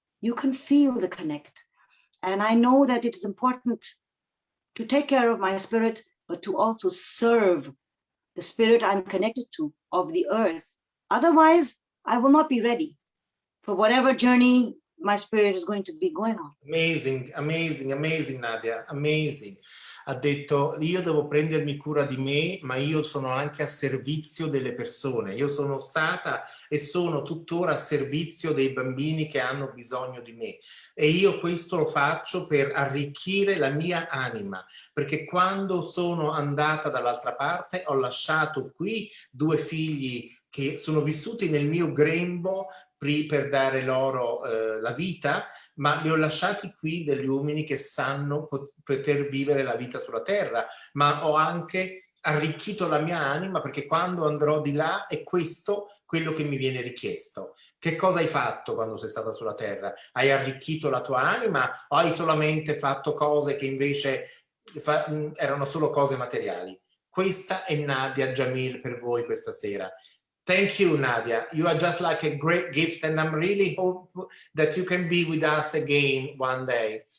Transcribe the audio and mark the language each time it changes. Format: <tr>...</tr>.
<en>You can feel the connect. And I know that it is important to take care of my spirit, but to also serve the spirit I'm connected to of the earth. Otherwise, I will not be ready for whatever journey my spirit is going to be going on. Amazing, amazing, amazing, Nadia, amazing.</en> <it>Ha detto, io devo prendermi cura di me, ma io sono anche a servizio delle persone. Io sono stata e sono tuttora a servizio dei bambini che hanno bisogno di me. E io questo lo faccio per arricchire la mia anima, perché quando sono andata dall'altra parte ho lasciato qui 2 figli che sono vissuti nel mio grembo per dare loro la vita, ma li ho lasciati qui degli uomini che sanno poter vivere la vita sulla terra, ma ho anche arricchito la mia anima, perché quando andrò di là è questo quello che mi viene richiesto. Che cosa hai fatto quando sei stata sulla terra? Hai arricchito la tua anima o hai solamente fatto cose che invece erano solo cose materiali? Questa è Nadia Jamil per voi questa sera.</it> <en>Thank you, Nadia. You are just like a great gift, and I'm really hope that you can be with us again one day.</en>